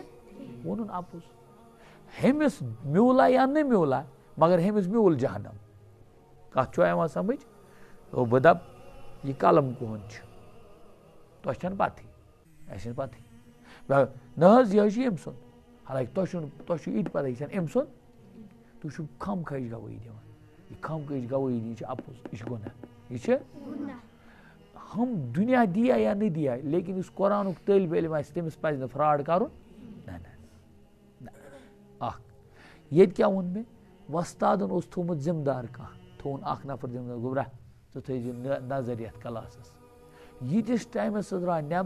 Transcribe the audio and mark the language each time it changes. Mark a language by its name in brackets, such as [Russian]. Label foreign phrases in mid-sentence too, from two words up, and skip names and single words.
[Kashmiri] ووٚنُن اَپُز ہیٚمِس میوٗلا یا نہٕ میوٗلا مگر ہیٚمِس میوٗل جہنم کتھ چھُوا یِوان سمجھ بہٕ دپہٕ یہِ قلم کُہُنٛد چھُ تۄہہِ چھَنہٕ پتہٕے اَسہِ چھَنہٕ پتہٕے نہ حظ یہِ حظ چھُ أمۍ سُنٛد حالانکہِ تۄہہِ چھُو یہِ تہِ پتہ یہِ چھَنہٕ أمۍ سُنٛد تُہۍ چھِو خام خٲہِش گوٲہی دِوان یہِ خام خٲہِش گوٲہی دِنۍ چھِ اَپُز یہِ چھُ گۄناہ یہِ چھِ ہم دُنیا دِیا یا نہٕ دِیا لیکن یُس قرآنُک طٲلبہِ علم آسہِ تٔمِس پزِ نہٕ فراڈ کرُن نہ اکھ ییٚتہِ کیٛاہ ووٚن مےٚ وۄستادن اوس تھوٚومُت ذِمہٕ دار کانٛہہ تھوٚوُن اکھ نفر ذِمہٕ دار گوٚبرا ژٕ تھٲیزِ نظر یتھ کلاسس ییٖتِس ٹایمس سُہ درٛاو نٮ۪بر